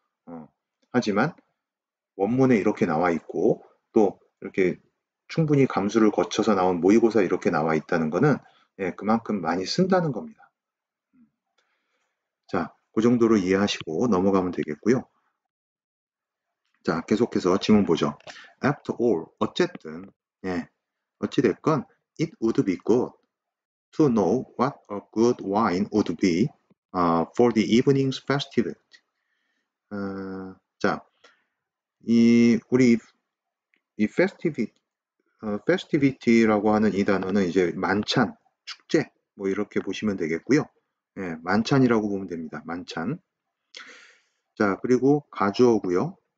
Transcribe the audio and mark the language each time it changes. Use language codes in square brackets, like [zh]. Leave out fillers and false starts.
[ko] 어, 하지만 원문에 이렇게 나와 있고 또 이렇게 충분히 감수를 거쳐서 나온 모의고사 이렇게 나와 있다는 거는 예, 그만큼 많이 쓴다는 겁니다. 자, 그 정도로 이해하시고 넘어가면 되겠고요. 자, 계속해서 지문 보죠. [en] After all, [ko] 어쨌든, 예, 어찌됐건, [en] it would be good to know what a good wine would be for the evening's festivity. [ko] 자, 우리 이 festivity라고 하는 이 단어는 이제 만찬, 축제, 뭐 이렇게 보시면 되겠고요. 예, 만찬이라고 보면 됩니다. 만찬. 자, 그리고 가주어고요.